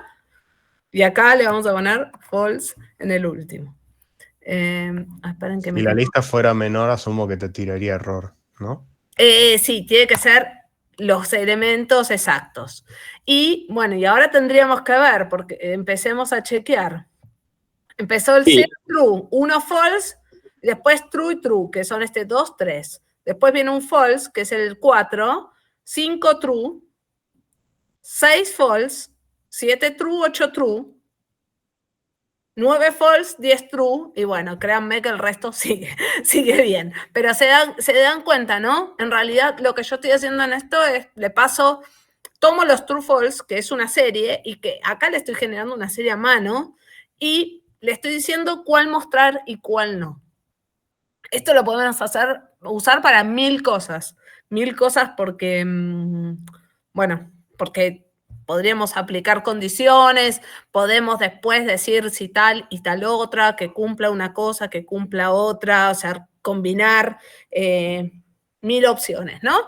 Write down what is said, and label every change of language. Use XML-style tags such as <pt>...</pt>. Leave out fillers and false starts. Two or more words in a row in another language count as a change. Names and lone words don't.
<es>Y acá le vamos a poner false en el último. Esperen que Si la lista fuera menor, asumo que te tiraría error, ¿no? Sí, tiene que ser los elementos exactos. Y bueno, y ahora tendríamos que ver, porque empecemos a chequear. Empezó el 0 true, 1 false, después true y true, que son 2, 3. Después viene un false, que es el 4, 5 true, 6 false, 7 true, 8 true, 9 false, 10 true, y bueno, créanme que el resto sigue bien. Pero se dan cuenta, ¿no? En realidad lo que yo estoy haciendo en esto es, le paso, tomo los</es> <en>true false,</en> <es>que es una serie, y que acá le estoy generando una serie a mano, y le estoy diciendo cuál mostrar y cuál no. Esto lo podemos usar para 1000 cosas. 1000 cosas porque, bueno, porque podríamos aplicar condiciones, podemos después decir si tal y tal otra, que cumpla una cosa, que cumpla otra, o sea, combinar 1000 opciones, ¿no?</es>